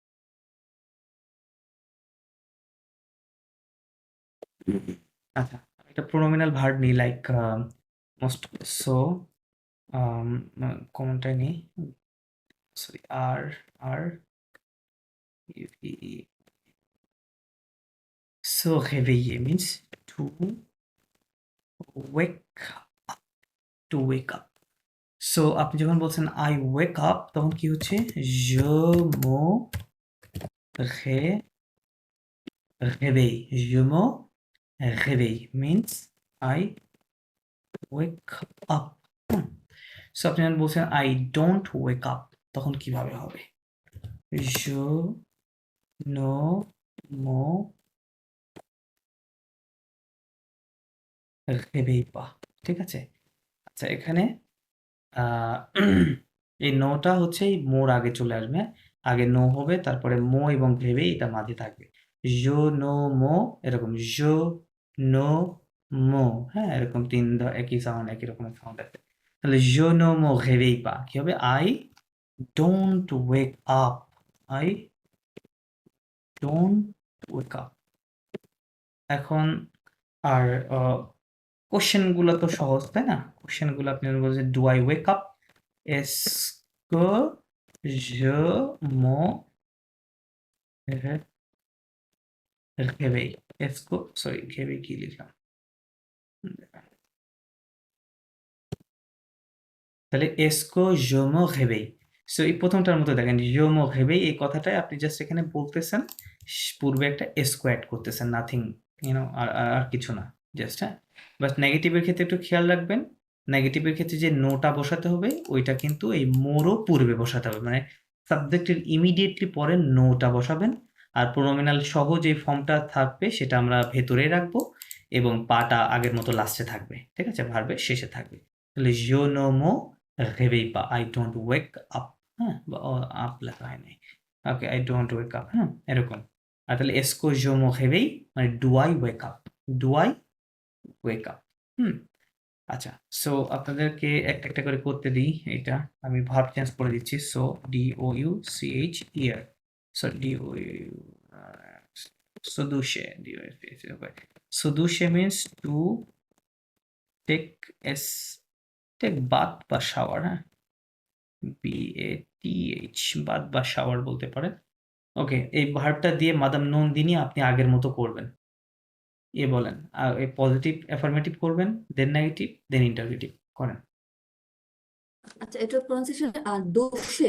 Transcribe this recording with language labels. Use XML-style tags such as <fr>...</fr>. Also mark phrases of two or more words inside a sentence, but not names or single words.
<bn>আচ্ছা, একটা প্রোনোমিনাল ভার্ব নিই,</bn> <en>like most,</en> <bn>সো কোনটাই নেই, সরি, আর আর সো réveiller</bn> <en>means to wake up, to wake up.</en> <bn>সো আপনি যখন বলছেন</bn> <en>I wake up,</en> <bn>তখন কি হচ্ছে?</bn> <fr>je me réveille, je me réveille</fr> <en>means I wake up.</en> <bn>সো আপনি যখন বলছেন</bn> <en>I don't wake up,</en> <bn>তখন কিভাবে হবে?</bn> <fr>je ne me réveille pas,</fr> <bn>ঠিক আছে? আচ্ছা, এখানে আহ, এই নোটা হচ্ছে এই মোর আগে চলে আসবে, হ্যাঁ? আগে নো হবে, তারপরে মো এবং ভেবে এটা মাঝে থাকবে।</bn> <fr>je ne me,</fr> <bn>এরকম</bn> <fr>je ne me,</fr> <bn>হ্যাঁ, এরকম একই সাউন্ড, একই রকমের সাউন্ড আছে। তাহলে</bn> <fr>je ne me réveille pas</fr> <bn>কি হবে?</bn> <en>I don't wake up, I don't wake up.</en> <bn>এখন আর কোশ্চেন গুলো তো সহজ, তাই না? কোশ্চেন গুলো আপনি বলছেন</bn> <en>do I wake up,</en> <fr>est-ce que je me réveille,</fr> <bn>এসকো, সরি, réveille কি লিখলাম, তাহলে</bn> <fr>est-ce que je me réveille</fr> <bn>সো এই প্রথমটার মতো দেখেন</bn> <fr>je me réveille</fr> <bn>এই কথাটাই আপনি জাস্ট এখানে বলতেছেন পূর্বে একটা এসকো অ্যাড করতেছেন নাথিং আর কিছু না জাস্ট হ্যাঁ বাট নেগেটিভের ক্ষেত্রে একটু খেয়াল রাখবেন নেগেটিভের ক্ষেত্রে যে নোটা বসাতে হবে ওইটা কিন্তু এই মোরও পূর্বে বসাতে হবে মানে সাবজেক্টের ইমিডিয়েটলি পরে নোটা বসাবেন আর প্রোনোমিনাল সহ যে ফর্মটা থাকবে সেটা আমরা ভেতরে রাখবো এবং পাটা আগের মতো লাস্টে থাকবে ঠিক আছে ভার্বের শেষে থাকবে তাহলে</bn> <fr>je ne me réveille</fr> <bn>pas</bn> <en>I don't wake up</en> <bn>হ্যাঁ বা আপ লেখা হয় নাই ওকে</bn> <en>I don't wake up</en> <bn>হ্যাঁ এরকম আর তাহলে</bn> <fr>est-ce que je me réveille</fr> <bn>মানে</bn> <en>do I wake up do I wake up</en> <bn>হুম আচ্ছা সো আপনাদেরকে একটা একটা করে করতে দিই এটা আমি ভার্ব চেঞ্জ করে দিচ্ছি সো DOUCH সো DOU Sodushe Sodushe</bn> <en>means to take bath</en> <bn>বা শাওয়ার হ্যাঁ BATH বাথ বা শাওয়ার বলতে পারেন ওকে এই ভার্বটা দিয়ে মাদাম নন্দিনী আপনি আগের মতো করবেন বলেন এই</bn> <en>positive affirmative</en> <bn>করবেন</bn> <en>then negative then interrogative</en> <bn>করেন আচ্ছা এটা প্রনাউন্সিয়েশন দোষে</bn>